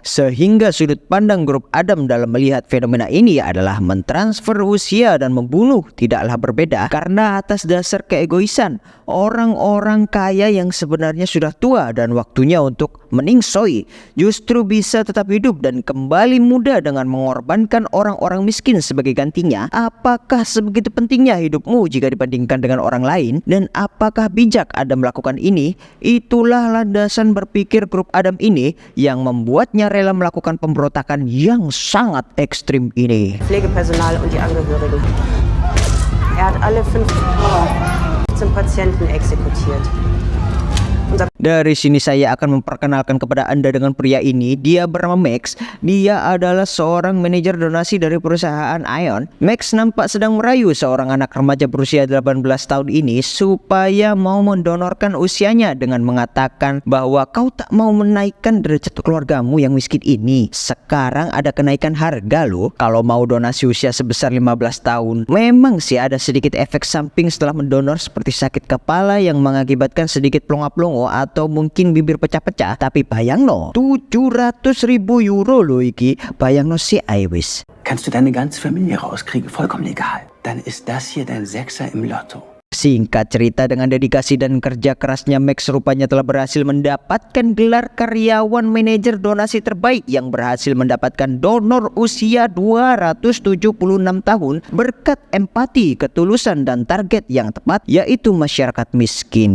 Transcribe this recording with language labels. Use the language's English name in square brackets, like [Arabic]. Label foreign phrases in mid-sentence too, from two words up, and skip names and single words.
[Indonesian] Sehingga sudut pandang Grup Adam dalam melihat fenomena ini adalah mentransfer usia dan membunuh tidaklah berbeda karena atas dasar keegoisan orang-orang kaya yang sebenarnya sudah tua dan waktunya untuk meningsoi justru bisa tetap hidup dan kembali muda dengan mengorbankan orang-orang miskin sebagai gantinya. Apakah sebegitu pentingnya hidupmu jika dibandingkan dengan orang lain? Dan apakah bijak Adam melakukan ini? Itulah landasan berpikir Grup Adam ini yang membuatnya rela melakukan pemberontakan yang sangat ekstrim ini. [German] Pflegepersonal und die Angehörigen. Hat alle 15 Patienten exekutiert. [Indonesian] Dari sini saya akan memperkenalkan kepada Anda dengan pria ini. Dia bernama Max. Dia adalah seorang manajer donasi dari perusahaan Ion. Max nampak sedang merayu seorang anak remaja berusia 18 tahun ini supaya mau mendonorkan usianya dengan mengatakan bahwa kau tak mau menaikkan derajat keluargamu yang miskin ini. Sekarang ada kenaikan harga loh kalau mau donasi usia sebesar 15 tahun. Memang sih ada sedikit efek samping setelah mendonor seperti sakit kepala yang mengakibatkan sedikit plonga-plongo atau mungkin bibir pecah-pecah, tapi [Javanese] bayangno 700.000 euro loh iki. Bayangno si Iwis. [German] Kannst du deine ganze Familie rauskriegen, vollkommen egal. Dann ist das hier dein Sechser im Lotto. [Indonesian] Singkat cerita, dengan dedikasi dan kerja kerasnya, Max rupanya telah berhasil mendapatkan gelar karyawan manajer donasi terbaik yang berhasil mendapatkan donor usia 276 tahun berkat empati, ketulusan, dan target yang tepat, yaitu masyarakat miskin.